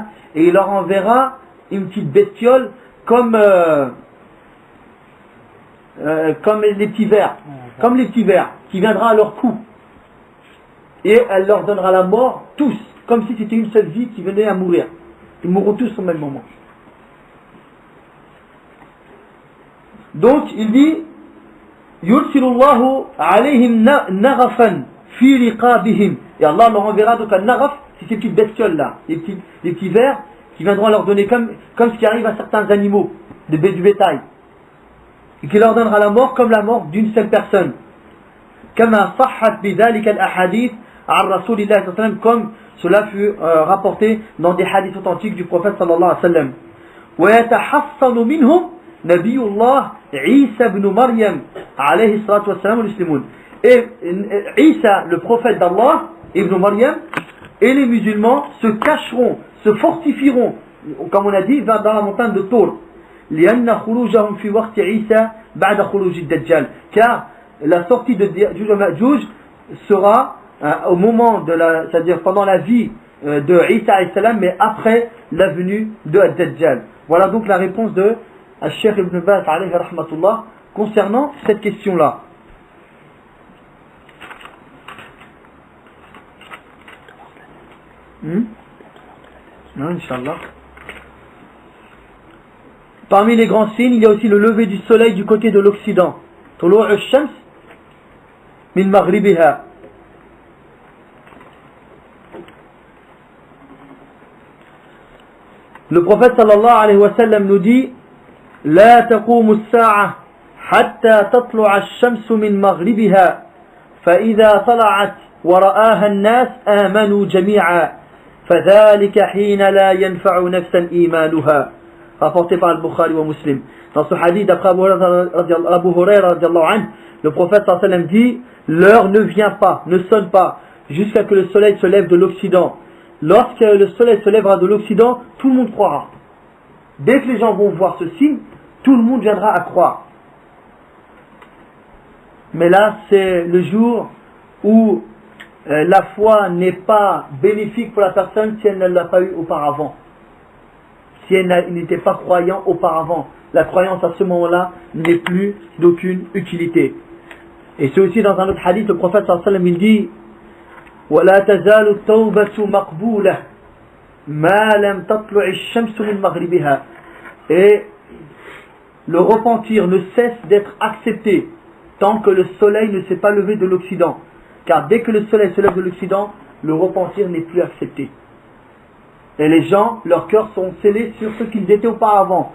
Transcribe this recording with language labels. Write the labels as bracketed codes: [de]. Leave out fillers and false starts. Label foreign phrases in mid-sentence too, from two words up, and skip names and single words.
[fr] Et il leur enverra une petite bestiole comme les petits vers. Comme les petits vers qui viendra à leur cou. Et elle leur donnera la mort tous. Comme si c'était une seule vie qui venait à mourir. Ils mourront tous au même moment. Donc il dit [ar] يرسل الله عليهم النغف في رقابهم. [fr] Et Allah leur enverra donc un naghaf, c'est ces petites bestioles là, les petits vers qui viendront leur donner comme ce qui arrive à certains animaux du bétail, et qui leur donnera la mort comme la mort d'une seule personne. [ar] كما صحت بذلك الأحاديث عن رسول الله صلى الله عليه وسلم, [fr] comme cela fut rapporté dans des hadiths authentiques du prophète [ar] صلى الله عليه وسلم. ويتحصن منهم نبي الله عيسى ابن مريم عليه الصلاة والسلام والمسلمون. [fr] Et Isa, le prophète d'Allah, ibn Maryam, et les musulmans se cacheront, se fortifieront, comme on a dit, dans la montagne de Tour. [ar] لأن خروجهم في وقت عيسى بعد خروج الدجال. [fr] Car la sortie de Ya'juj et Ma'juj sera au moment c'est-à-dire pendant la vie de Isa [ar] عليه السلام, [fr] mais après la venue de Dajjal. Voilà donc la réponse de Cheikh Ibn Baz [ar] عليه رحمة الله [fr] concernant cette question-là. Non, Inch'Allah. Parmi les grands signes, il y a aussi le lever du soleil du côté de l'Occident. [ar] طلوع الشمس من مغربها. [fr] Le prophète [ar] صلى الله عليه وسلم [fr] nous dit [ar] لا تقوم الساعة حتى تطلع الشمس من مغربها فإذا طلعت ورآها الناس آمنوا جميعا فذلك حين لا ينفع نفسا إيمانها. [fr] Rapporté par Al-Bukhari wa Muslim. Dans ce hadith d'après Abu Huraira [ar] رضي الله عنه, [fr] le prophète [ar] صلى الله عليه وسلم [fr] dit l'heure ne vient pas, ne sonne pas jusqu'à que le soleil se lève de l'Occident. Lorsque le soleil se lèvera de l'Occident, tout le monde croira. Dès que les gens vont voir ce signe, tout le monde viendra à croire. Mais là, c'est le jour où la foi n'est pas bénéfique pour la personne si elle ne l'a pas eu auparavant. Si elle n'était pas croyant auparavant. La croyance à ce moment-là n'est plus d'aucune utilité. Et c'est aussi dans un autre hadith, le prophète [ar] صلى الله عليه وسلم, [fr] il dit [ar] وَلَا تَزَالُ التَّوْبَةُ مَقْبُولَةً مَا لَمْ تَطْلُعِ الشَّمْسُ مِنْ مَغْرِبِهَا. [fr] Et le repentir ne cesse d'être accepté tant que le soleil ne s'est pas levé de l'Occident. Car dès que le soleil se lève de l'Occident, le repentir n'est plus accepté. Et les gens, leurs cœurs sont scellés sur ce qu'ils étaient auparavant.